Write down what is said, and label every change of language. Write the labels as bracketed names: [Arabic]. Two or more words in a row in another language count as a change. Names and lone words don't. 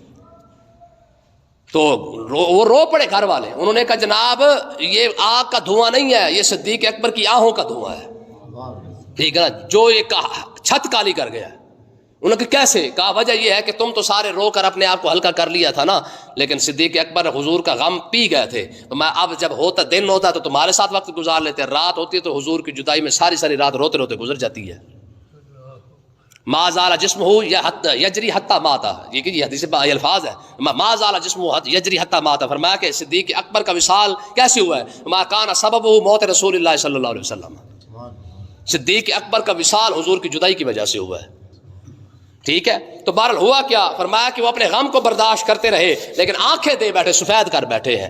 [Urdu] تو وہ رو پڑے گھر والے, انہوں نے کہا جناب یہ آگ کا دھواں نہیں ہے, یہ صدیق اکبر کی آہوں کا دھواں ہے, ٹھیک ہے نا, جو ایک چھت کالی کر گیا. انہوں نے کیسے کہا, وجہ یہ ہے کہ تم تو سارے رو کر اپنے آپ کو ہلکا کر لیا تھا نا, لیکن صدیق اکبر حضور کا غم پی گئے تھے. تو میں اب جب ہوتا دن ہوتا تو تمہارے ساتھ وقت گزار لیتے, رات ہوتی ہے تو حضور کی جدائی میں ساری ساری رات روتے روتے گزر جاتی ہے. [Arabic] ما زال جسمہ یجری حتی ماتا, [Urdu] یہ حدیث یہ الفاظ ہے, [Arabic] ما زال جسمہ یجری حتی ماتا. [Urdu] فرمایا کہ صدیق اکبر کا وصال کیسے ہوا ہے, [Arabic] ما کان سببہ موت رسول اللہ صلی اللہ علیہ وسلم. [Urdu] صدیق اکبر کا وصال حضور کی جدائی کی وجہ سے ہوا ہے, ٹھیک ہے. تو بہرحال ہوا کیا, فرمایا کہ وہ اپنے غم کو برداشت کرتے رہے, لیکن آنکھیں دے بیٹھے, سفید کر بیٹھے ہیں.